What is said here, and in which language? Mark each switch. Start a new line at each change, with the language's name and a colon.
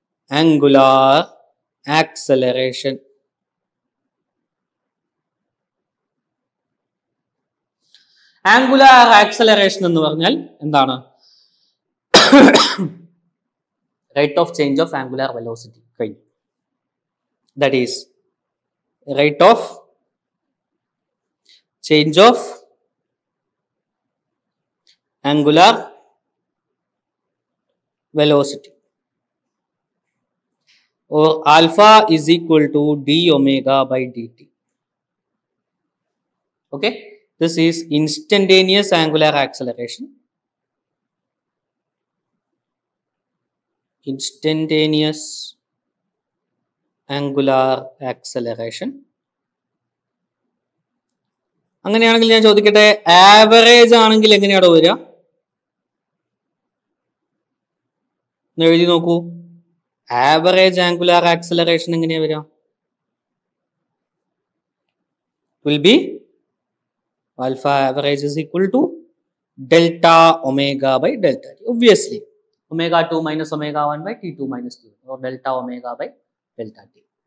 English: Angular acceleration.
Malayalam: Angular acceleration എന്ന് പറഞ്ഞാൽ എന്താണ്?
English: rate of change of angular velocity
Malayalam: കഴിഞ്ഞു.
English: That is rate of change of angular velocity, or alpha is equal to d omega by dt. Okay, this is instantaneous angular acceleration. Instantaneous angular acceleration.
Malayalam: അങ്ങനെയാണെങ്കിൽ ഞാൻ ചോദിക്കട്ടെ, average ആണെങ്കിൽ എങ്ങനെയാണോ വരിക? എഴുതി നോക്കൂ. Average angular acceleration എങ്ങനെയാ വരിക?
English: Will be alpha average is equal to delta omega by delta t. Obviously omega 2 minus omega 1 by T2 minus T1 or delta omega by delta T.